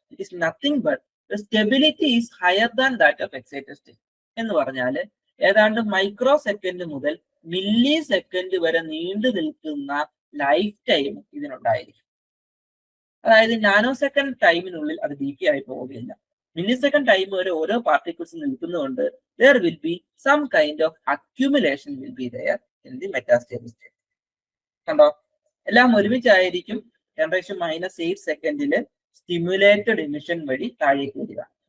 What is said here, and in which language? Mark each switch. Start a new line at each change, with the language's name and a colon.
English: It is nothing but the stability is higher than that of excited state.
Malayalam: എന്ന് പറഞ്ഞാൽ ഏതാണ്ട് micro second മുതൽ milli second വരെ നീണ്ടു നിൽക്കുന്ന ലൈഫ് ടൈം ഇതിനുണ്ടായിരിക്കും. അതായത് നാനോ സെക്കൻഡ് ടൈമിനുള്ളിൽ അത് ഡീപി ആയി പോവുകയില്ല. മില്ലി സെക്കൻഡ് ടൈം വരെ ഓരോ പാർട്ടിക്കിൾസ് നിൽക്കുന്നതുകൊണ്ട്
English: there will be some kind of accumulation will be there in the metastable state.
Malayalam: കണ്ടോ, എല്ലാം ഒരുമിച്ചായിരിക്കും 10⁻⁸ സെക്കൻഡില് സ്റ്റിമുലേറ്റഡ് എമിഷൻ വഴി താഴേക്ക് വരിക.